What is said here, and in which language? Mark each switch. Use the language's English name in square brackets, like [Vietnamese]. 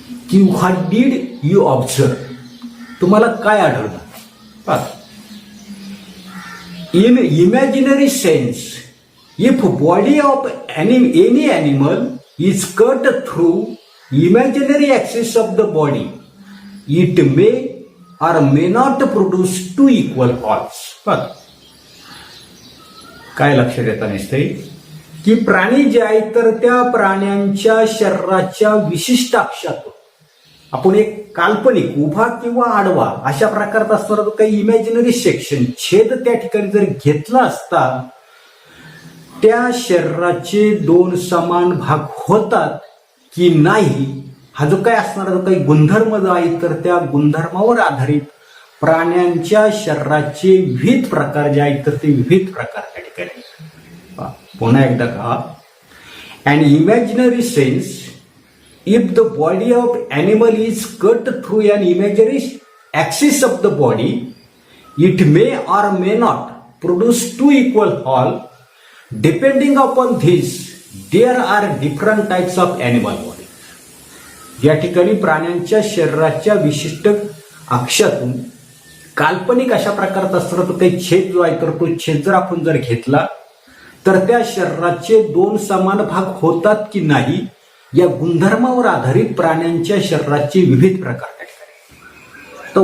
[Marathi] की [English] what did you observe [Marathi] तुम्हाला काय आढळलं. [English] In imaginary sense if body of any animal is cut through imaginary axis of the body it may or may not produce 2 equal halves. [Marathi] काय लक्षात येतं नसते की प्राणी जे आहे तर त्या प्राण्यांच्या शरीराच्या विशिष्ट अक्षातून आपण एक काल्पनिक उभा किंवा आडवा अशा प्रकारचा असणारा जो काही इमॅजिनरी सेक्शन छेद त्या ठिकाणी जर घेतला असता त्या शरीराचे 2 समान भाग होतात की नाही हा जो काही असणारा जो काही गुणधर्म जो आहे तर त्या गुणधर्मावर आधारित प्राण्यांच्या शरीराचे विविध प्रकार जे आहेत तर ते विविध प्रकार त्या ठिकाणी. पुन्हा एकदा का [English] And imaginary sense if the body of animal is cut through an imaginary axis of the body, it may or may not produce two equal whole. Depending upon this, there are different types of animal body. [Marathi] या ठिकाणी प्राण्यांच्या शरीराच्या विशिष्ट अक्षातून काल्पनिक अशा प्रकारचा असतो तो काही छेद जो आहे तर तो छेद जर आपण जर घेतला तर त्या शरीराचे दोन समान भाग होतात की नाही या गुणधर्मावर आधारित प्राण्यांच्या शरीराचे विविध प्रकार त्या ठिकाणी.